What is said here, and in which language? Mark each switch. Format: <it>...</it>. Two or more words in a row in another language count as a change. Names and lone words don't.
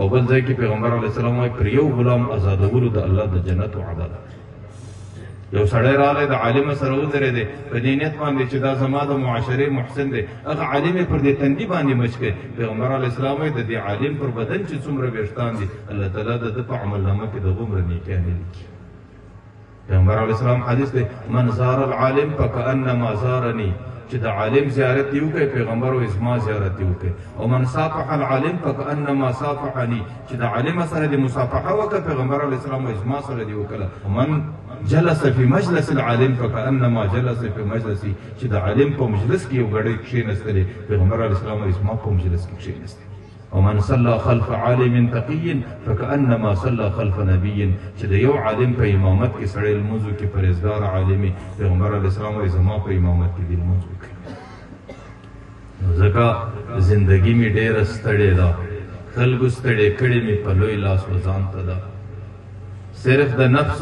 <ps>بل ځای کې پیغمبر</ps> <ar>علیه السلام</ar> <ps>وایي پر یو غلام آزادولو د الله د جنت وعده ده یو سړی راغلی د عالم سره ودرېدی په دې نیت باندې چې دا زما د معاشرې محسن دی هغه عالم یې پر دې تندي باندې مچ کړی پیغمبر</ps> <ar>علیه السلام</ar> <ps>وایي د دې عالم پر بدن چې څومره ویښتان دي الله تعالی د ده په عملنامه کې د هغومره نیکیانې لیکي پیغمبر</ps> <ar>علیه السلام</ar> <ps>حدیث دی من</ps> <ar>زار العالم فکأنما زارني</ar> <ps>چې د عالم زیارت یې وکړي پیغمبر وایي زما زیارت یې وکړي او</ps> <ar>من صافح العالم فکأنما صافحني</ar> <ps>چې د عالم سره دې مصافحه وکړه پیغمبر</ps> <ar>علیه السلام</ar> <ps>وایي زما سره دې وکړه</ps> <ar>ومن جلس فی مجلس العالم فکأنما جلس فی مجلسی</ar> <ps>چې د عالم په مجلس کې یو ګړی کښېنستلی پیغمبر</ps> <ar>علیه السلام</ar> <ps>وایي زما په مجلس کې کښېنستی</ps> <ar>ومن صلى خلف عالم تقي فكأنما صلى خلف نبي</ar> <ps>چې د یو عالم په امامت کې سړی لمونځ وکړي پرهیزګار عالمي پیغمبر</ps> <ar>علیه السلام</ar> <ps>وایي زما په امامت کې دې لمونځ وکړي ځکه زندګي مې ډېره ستړې ده خلکو ستړې کړې مې په لوی لاس و ځان ته ده صرف د نفس</ps>